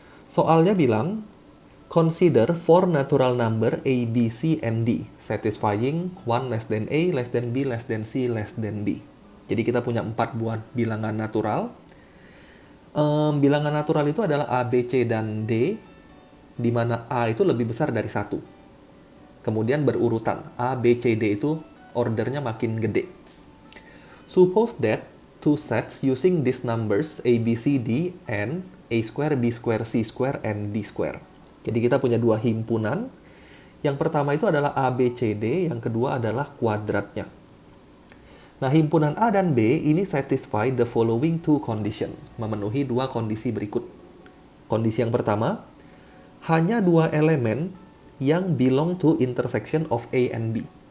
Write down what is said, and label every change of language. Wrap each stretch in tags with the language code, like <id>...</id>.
<id>Soalnya bilang,</id> <en>consider 4 natural number A, B, C, and D satisfying 1 less than A, less than B, less than C, less than D.</en> <id>Jadi kita punya 4 buah bilangan natural. Bilangan natural itu adalah A, B, C, dan D, di mana A itu lebih besar dari 1. Kemudian berurutan, A, B, C, D itu ordernya makin gede.</id> <en>Suppose that two sets using these numbers A, B, C, D, and A square, B square, C square, and D square.</en> <id>Jadi kita punya 2 himpunan. Yang pertama itu adalah A, B, C, D. Yang kedua adalah kuadratnya. Nah, himpunan A dan B ini</id> <en>satisfy the following 2 condition.</en> <id>Memenuhi 2 kondisi berikut. Kondisi yang pertama, hanya 2 elemen yang</id> <en>belong to intersection of A and B.</en>